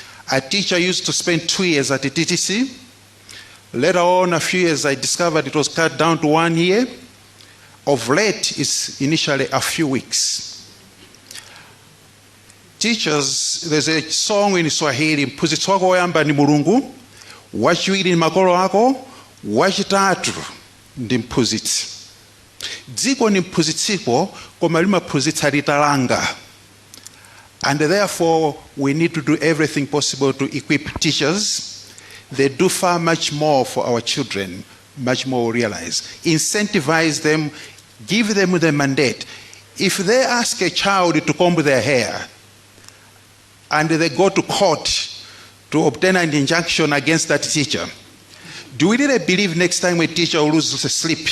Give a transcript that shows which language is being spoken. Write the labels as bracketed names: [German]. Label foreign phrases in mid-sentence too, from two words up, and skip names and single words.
[English] A teacher used to spend 2 years at a TTC. Later on, a few years, I discovered it was cut down to 1 year. Of late, it's initially a few weeks. Teachers, there's a song in Swahili, [Nyanja] mpuzitsi wako woyamba ni Mulungu, wachiwiri ni makolo ako, wachitatu ndi mphunzitsi. Dziko ni mphunzitsipo koma limaphunzitsa litalanga. [English] And therefore, we need to do everything possible to equip teachers. They do far much more for our children, much more realize. Incentivize them, give them the mandate. If they ask a child to comb their hair, and they go to court to obtain an injunction against that teacher, do we really believe next time a teacher will lose sleep?